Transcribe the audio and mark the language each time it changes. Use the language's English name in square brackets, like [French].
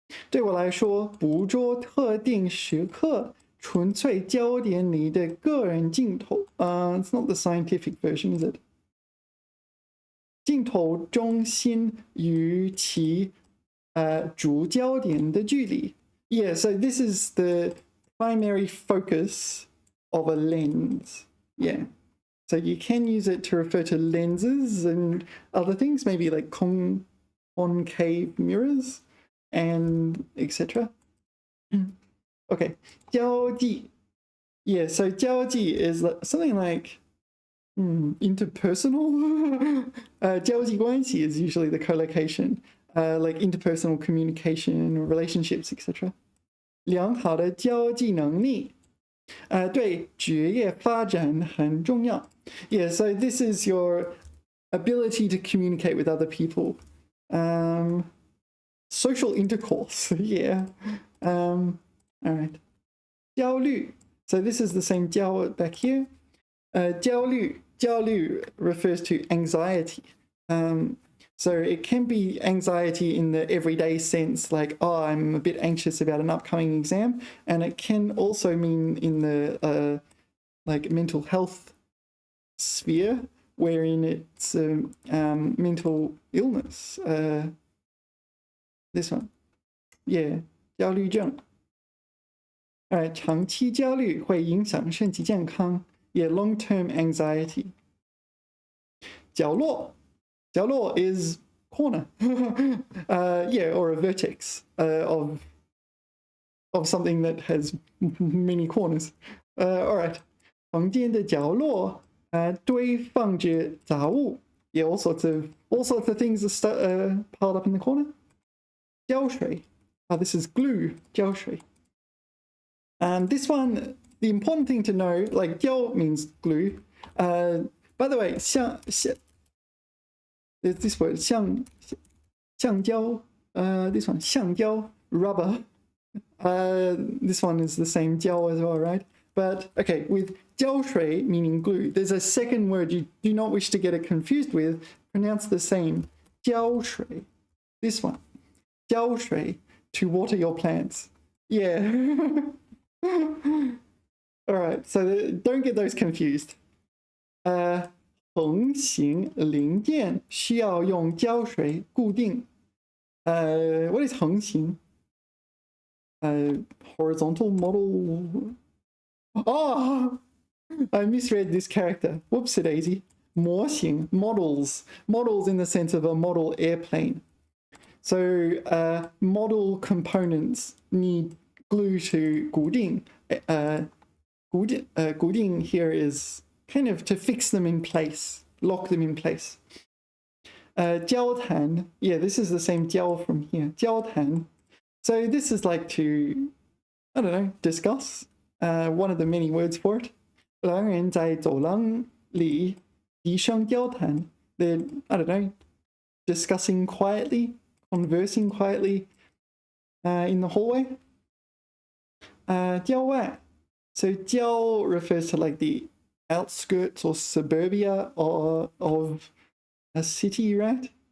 [Chinese] 对我来说，捕捉特定时刻纯粹焦点里的个人镜头。 [English] It's not the scientific version, is it? [Chinese] 镜头中心与其主焦点的距离。 [English] Yeah, so this is the primary focus of a lens. Yeah. So you can use it to refer to lenses and other things, maybe like concave mirrors and etc. Okay, 交际.Yeah, so 交际 is something like interpersonal. 交际关系 is usually the collocation, like interpersonal communication, relationships, etc. [Chinese] 良好的交际能力对职业发展很重要. [English] Yeah, so this is your ability to communicate with other people. Social intercourse, yeah. All right. 焦虑. So this is the same 焦 back here. 焦虑 refers to anxiety. So it can be anxiety in the everyday sense, like, oh, I'm a bit anxious about an upcoming exam. And it can also mean in the like mental health sphere, wherein it's mental illness. This one. Yeah, 焦虑症. All right, [Chinese] 长期焦虑会影响身体健康. [English] Yeah, long-term anxiety. 角落. 角落 is corner. Yeah, or a vertex of something that has many corners. All right. [Chinese] 房间的角落堆放着杂物. [English] Yeah, all sorts of things are piled up in the corner. 胶水.Oh, this is glue. 胶水. This one, the important thing to know, like 胶 means glue. By the way, 橡 there's this word, 橡胶. This one, 橡胶, rubber. This one is the same 胶 as well, right? But okay, with 胶水 meaning glue, there's a second word you do not wish to get it confused with, pronounced the same. 胶水.This one. 浇水 to water your plants. Yeah. All right, so don't get those confused. [Chinese] 横行零件需要用胶水固定. [English] What is 横行?Horizontal model. Oh, I misread this character. Whoopsie daisy. 模型, models in the sense of a model airplane. So model components need glue to 固定. 固定 here is kind of to fix them in place, lock them in place. 交谈, yeah, this is the same 交 from here. [Chinese] 交谈. [English] So this is like to, I don't know, discuss. One of the many words for it. [Chinese] 两人在走廊里低声交谈. [English] They're, I don't know, discussing quietly, conversing quietly in the hallway. [Chinese] 郊外. [English] So 郊 refers to like the outskirts or suburbia of a city, right?